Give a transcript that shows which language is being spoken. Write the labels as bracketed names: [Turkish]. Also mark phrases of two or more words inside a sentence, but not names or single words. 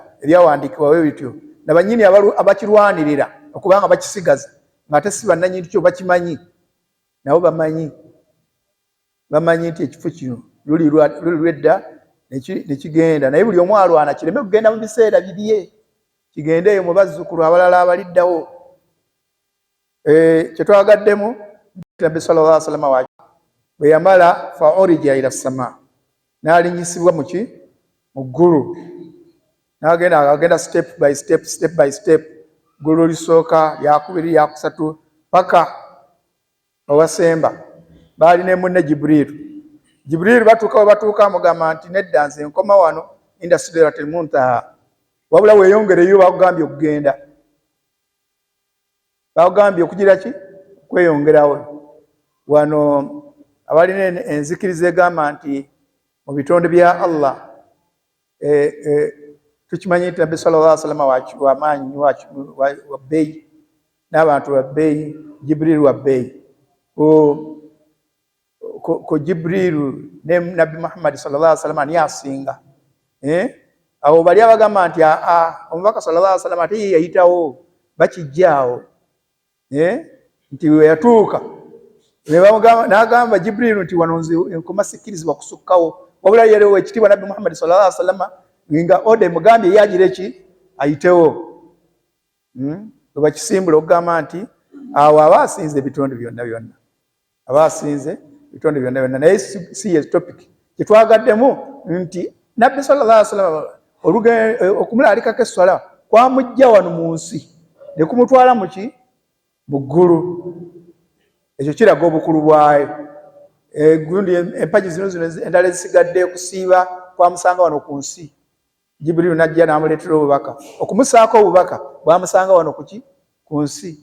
[Ganda] Ebyawandiikibwa bwe bityo, nabannyini abakirwanirira okubanga bakisigaza ng'ate si bannannyini kyo bakimanyi, nabo bamanyi nti ekifo kino luli lwedda ne kigenda, naye buli omu alwana kireme kugenda mu biseera bibye, kigendeeyo mu bazzukulu abalala abaliddawo. Kyetwagaddemu Nabbi [Arabic] صلى الله عليه وسلم [Ganda] bwe yamala [Arabic] فعرج إلى السماء, [Ganda] n'alinyisibwa mu ggulu, n'agenda [English] step by step, [Ganda] ggulu lisooka, lyakubiri, lyakusatu, paka owasemba. Baali ne munne Jibrilu batuuka we batuuka amugamba nti nedda nze nkoma wano [Arabic] عند سدرة المنتهى, [Ganda] wabula weeyongereyo, bakugambye okugenda, bakugambye okugira ki okweyongerawo. Wano abalina enzikiriza egamba nti mu bitonde bya Allah tukimanyi nti Nabbi [Arabic] صلى الله عليه وسلم [Ganda] wamaanyi wa bbeeyi, n'abantu ba bbeeyi, Jibrilu wa bbeeyi. Ko Jibrilu ne Nabbi Muhammad [Arabic] صلى الله عليه وسلم [Ganda] ani asinga? Awo bali abagamba nti omubaka [Arabic] صلى الله عليه وسلم [Ganda] ate ye yayitawo, bakijjaawo nti we yatuuka n'agamba Jibrilu nti wano nze enkoma sikkirizibwa kusukkawo, wabula yaliwo ekitiibwa Nabbi Muhammad [Arabic] صلى الله عليه وسلم [Ganda] nga ode mugambye yagira eki ayitewo. Bakisimbula okugamba nti awo aba asinze ebitonde byonna byonna, aba asinze ebitonde byonna byonna, naye si ye topic kyetwagaddemu nti Nabbi [Arabic] صلى الله عليه وسلم [Ganda] okumulaalikako esswala kwamujja wano mu nsi ne kumutwala mu ggulu. Ekyo kiraga obukulu bwayo. Gundi empagi zino endala ezisigadde kusiiba kwamusanga wano ku nsi, Jibrilu najja n'amuleetera obubaka, okumusaako obubaka bwamusanga wano ku nsi.